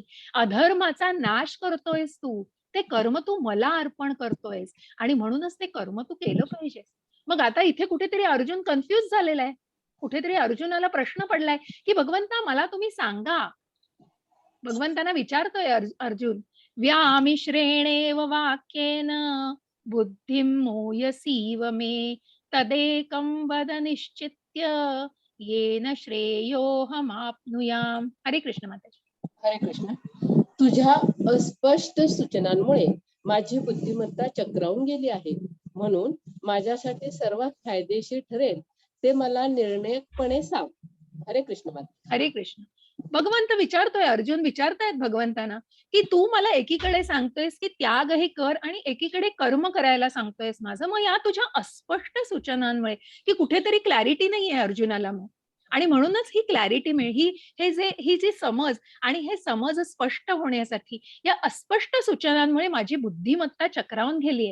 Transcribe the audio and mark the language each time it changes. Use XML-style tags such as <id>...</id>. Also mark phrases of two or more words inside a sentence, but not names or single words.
<mr>अधर्माचा नाश करतोयस तू. ते कर्म तू मला अर्पण करतोयस आणि म्हणूनच ते कर्म तू केलं पाहिजे. मग आता इथे कुठेतरी अर्जुन कन्फ्यूज झालेला आहे. कुठेतरी अर्जुनाला प्रश्न पडलाय, की "भगवंता मला तुम्ही सांगा." भगवंतांना विचारतोय अर्जुन,</mr> <sa>"व्यामिश्रेणेव वाक्येन बुद्धिं मोयसीव मे तदेकं वद निश्चित्य येन श्रेयोऽहमाप्नुयाम्."</sa> <mr>हरे कृष्ण माताजी. हरे कृष्ण. तुझ्या अस्पष्ट सूचनांमुळे माझी बुद्धिमत्ता चक्रावून गेली आहे. म्हणून माझ्यासाठी सर्वात फायदेशीर ठरेल ते मला निर्णायकपणे सांग. हरे कृष्ण माता. हरे कृष्ण. भगवंत विचारतोय, अर्जुन विचारतायत भगवंतांना, की "तू मला एकीकडे सांगतोयस, की त्याग हे कर आणि एकीकडे कर्म करायला सांगतोयस माझं. मग या तुझ्या अस्पष्ट सूचनांमुळे" की कुठेतरी क्लॅरिटी नाहीये अर्जुनाला मग. आणि म्हणूनच ही क्लॅरिटी ही जी समज आणि हे समज स्पष्ट होण्यासाठी या अस्पष्ट सूचनांमुळे माझी बुद्धिमत्ता चक्रावून गेलीये.</mr>